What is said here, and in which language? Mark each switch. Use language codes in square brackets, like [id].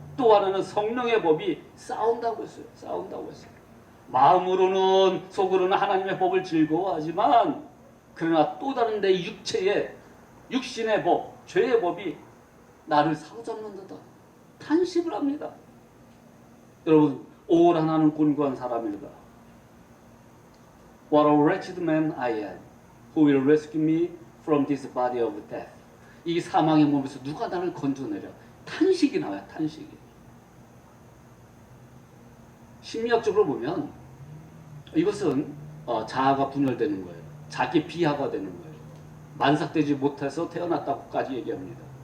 [ko] 또 하나는 성령의 법이 싸운다고 했어요. 마음으로는 속으로는 하나님의 법을 즐거워하지만 그러나 또 다른 내 육체의 육신의 법, 죄의 법이 나를 사로잡는 듯다 탄식을 합니다. 여러분, 올 하나는 곤고한 사람이다. [en] What a wretched man I am. Who will rescue me from this body of death? [ko] 이 사망의 몸에서 누가 나를 건져내려? 탄식이 나와요. 탄식이. 심리학적으로 보면 이것은 자아가 분열되는 거예요. 자기 비하가 되는 거예요. 만삭되지 못해서 태어났다고까지 얘기합니다.